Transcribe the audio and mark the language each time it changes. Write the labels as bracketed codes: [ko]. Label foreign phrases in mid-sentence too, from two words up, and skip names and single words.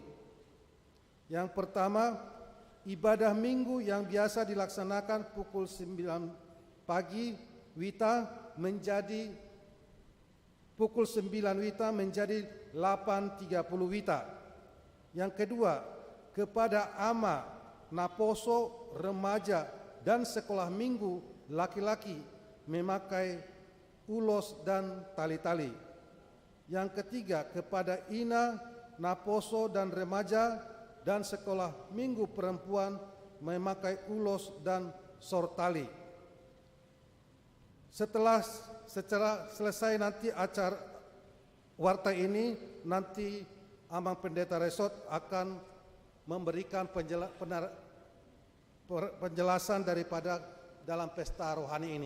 [id] Yang pertama, ibadah minggu yang biasa dilaksanakan pukul 9 pagi WITA menjadi pukul 9 WITA menjadi 8.30 WITA. Yang kedua, kepada ama, naposo, remaja, dan sekolah minggu laki-laki memakai ulos dan tali-tali. Yang ketiga, kepada ina, naposo, dan remaja, dan sekolah minggu perempuan memakai ulos dan sortali. Setelah selesai nanti acara warta ini, nanti Amang Pendeta Resort akan memberikan penjelasan daripada dalam pesta rohani ini.